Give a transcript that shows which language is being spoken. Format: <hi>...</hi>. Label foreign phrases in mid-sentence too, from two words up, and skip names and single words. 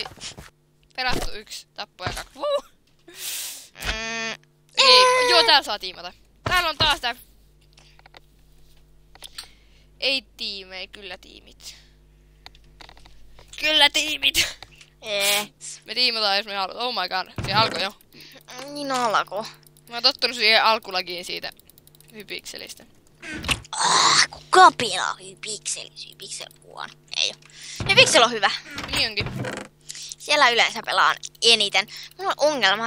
<fi>Pelattu 1, tappoja 2. Ei, joo, täällä saa tiimata. Täällä on taas tää... Ei tiimei, kyllä tiimit. Kyllä tiimit! Me tiimataan, jos me halutaan.</fi> <en>Oh my god,</en> <fi>se alkoi jo. Niin alko. Mä oon tottunut siihen alkulagiin siitä hypikselistä. Kuka pelaa Hypixel? Hypixel huono. Ei oo. Hypixel on hyvä. Niin onkin. Siellä yleensä pelaan eniten. Mulla on ongelma.</fi>